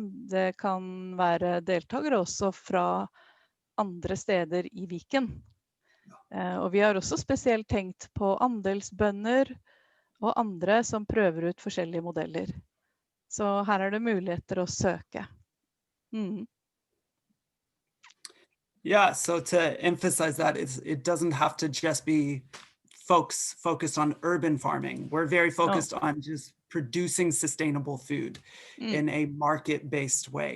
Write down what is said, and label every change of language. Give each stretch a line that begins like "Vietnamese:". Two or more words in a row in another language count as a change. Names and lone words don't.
Norwegian: Det kan være deltakere også fra andre steder i Viken. Og vi har også spesielt tenkt på andelsbønder og andre som prøver ut forskjellige modeller. Så her er det muligheter å søke.
English: Yeah, so to emphasize that, it doesn't have to just be folks focused on urban farming. We're very focused on just producing sustainable food in a market-based way.